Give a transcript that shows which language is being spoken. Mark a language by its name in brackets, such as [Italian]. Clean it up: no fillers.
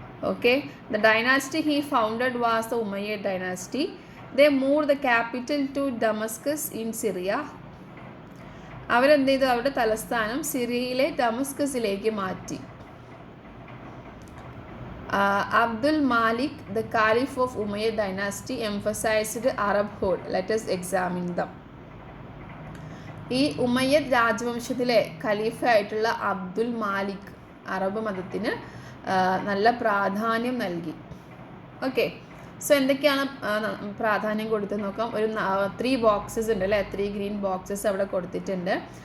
[English] Okay, the dynasty he founded was the Umayyad dynasty. They moved the capital to Damascus in Syria. [Malayalam] അവരെന്ത് ചെയ്തു? അവരുടെ തലസ്ഥാനം സിറിയയിലെ ഡമസ്കസിലേക്ക് മാറ്റി. [English] Abdul Malik, the Caliph of Umayyad dynasty, emphasized Arabhood. Let us examine them. [Malayalam] ഈ Umayyad രാജവംശത്തിലെ ഖലീഫയായിട്ടുള്ള Abdul Malik Arab മതത്തിന് നല്ല പ്രാധാന്യം നൽകി. ഓക്കെ, സോ എന്തൊക്കെയാണ് പ്രാധാന്യം കൊടുത്തെന്ന് നോക്കാം. ഒരു 3 ബോക്സസ് ഉണ്ട് അല്ലേ, 3 ഗ്രീൻ ബോക്സസ് അവിടെ കൊടുത്തിട്ടുണ്ട്.